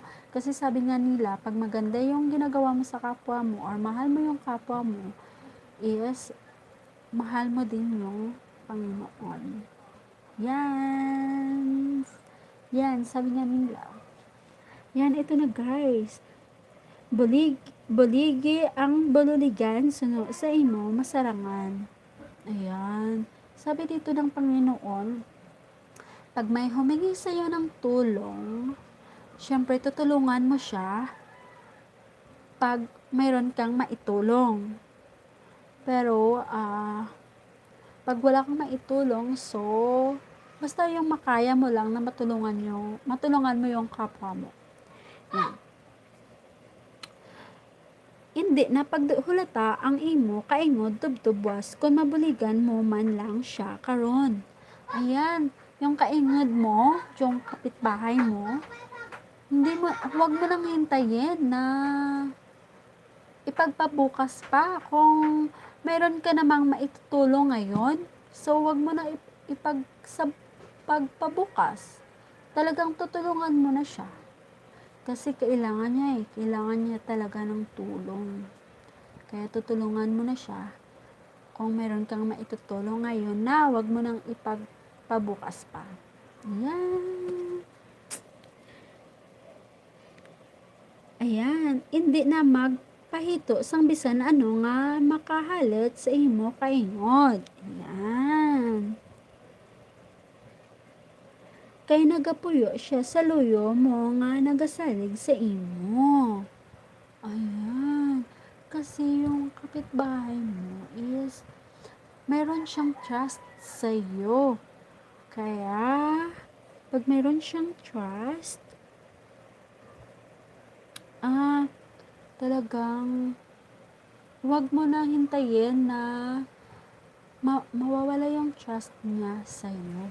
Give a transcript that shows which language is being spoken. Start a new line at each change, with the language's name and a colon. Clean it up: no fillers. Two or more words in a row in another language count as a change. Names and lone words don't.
Filipino: Kasi sabi nga nila, pag maganda yung ginagawa mo sa kapwa mo or mahal mo yung kapwa mo, is mahal mo din yung Panginoon. Yan, sabi nga nila. Yan, ito na guys.
Hiligaynon: Buligi ang bululigan sa imo masarangan.
Filipino: Ayan. Sabi dito ng Panginoon, pag may humingi sa iyo ng tulong, syempre tutulungan mo siya pag mayroon kang maitulong. Pero, pag wala kang maitulong, so, basta yung makaya mo lang na matulungan mo yung kapwa mo. Yan.
Hiligaynon: Hindi na pagdulata ang imo kaingod tubtubwas kung mabuligan mo man lang siya karon.
Filipino: Ayan, yung kaingod mo, yung kapitbahay mo, huwag mo nang hintayin na ipagpabukas pa. Kung meron ka namang maitutulong ngayon, so wag mo na pagpabukas. Talagang tutulungan mo na siya. Kasi kailangan niya talaga ng tulong. Kaya tutulungan mo na siya. Kung meron kang maitutulong ngayon na, wag mo nang ipagpabukas pa. Ayan.
Hiligaynon: Hindi na magpahito sang bisan ano nga makahalit sa imo kaingod.
Filipino: Ayan.
Hiligaynon: Kay nagapuyo siya sa luyo mo nga nagasalig sa imo.
Filipino: Ayan. Kasi yung kapitbahay mo is meron siyang trust sa iyo. Kaya pag meron siyang trust, talagang wag mo na hintayin na mawawala yung trust niya sa iyo.